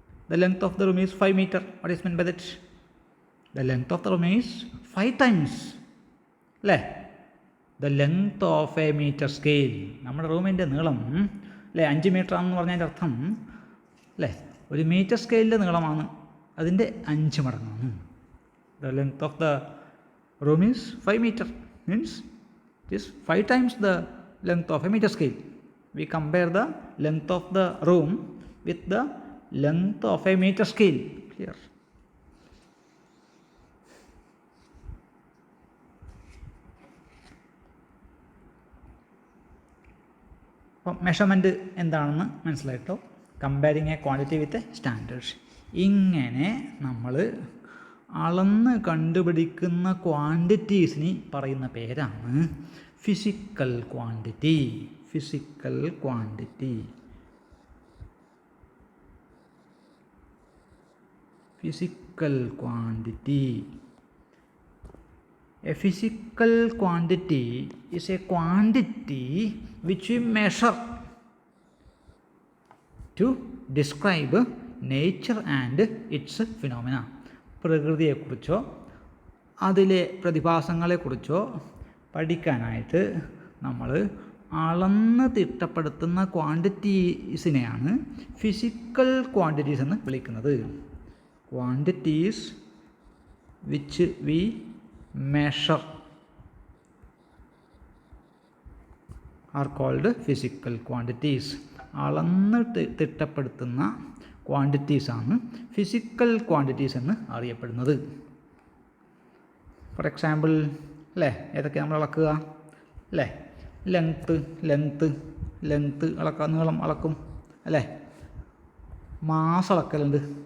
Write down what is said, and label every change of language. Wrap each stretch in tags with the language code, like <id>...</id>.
<en>The length of the room is 5 meter. What is meant by that? The length of the room is 5 times. അല്ലേ? The length of a meter scale.</en> <ml>നമ്മുടെ റൂമിൻ്റെ നീളം, അല്ലേ, 5 മീറ്ററാണെന്ന് പറഞ്ഞതിൻ്റെ അർത്ഥം, അല്ലേ, ഒരു മീറ്റർ സ്കെയിലിൻ്റെ നീളമാണ്, അതിൻ്റെ 5 മടങ്ങാണ്.</ml> <en>The length of the room is 5 meter, means it is 5 times the length of a meter scale. We compare the length of the room with the length of a meter scale. Clear?</en> <ml>അപ്പം measurement എന്താണെന്ന് മനസ്സിലായിട്ടോ?</ml> <en>Comparing a quantity with a standards.</en> <ml>ഇങ്ങനെ നമ്മൾ അളന്ന് കണ്ടുപിടിക്കുന്ന ക്വാണ്ടിറ്റീസിന് പറയുന്ന പേരാണ് physical quantity.</ml> <en>Physical quantity. physical quantity. A physical quantity is a quantity which we measure to describe nature and its phenomena.</en> <ml>പ്രകൃതിയെക്കുറിച്ചോ അതിലെ പ്രതിഭാസങ്ങളെക്കുറിച്ചോ പഠിക്കാനായിട്ട് നമ്മൾ അളന്ന് തിട്ടപ്പെടുത്തുന്ന ക്വാണ്ടിറ്റീസിനെയാണ് ഫിസിക്കൽ ക്വാണ്ടിറ്റീസ് എന്ന് വിളിക്കുന്നത്.</ml> <en>Quantities which we measure are called physical quantities.</en> <ml>അളന്ന് തിട്ടപ്പെടുത്തുന്ന quantities ആണ് physical quantities എന്ന് അറിയപ്പെടുന്നത്.</ml> <en>for example</en> <ml>അല്ലേ, ഏതൊക്കെ നമ്മൾ അളക്കുക അല്ലേ? ലെങ്ത്ത് അളക്കുക, നീളം അളക്കും അല്ലേ? മാസ് അളക്കലുണ്ട്.</ml>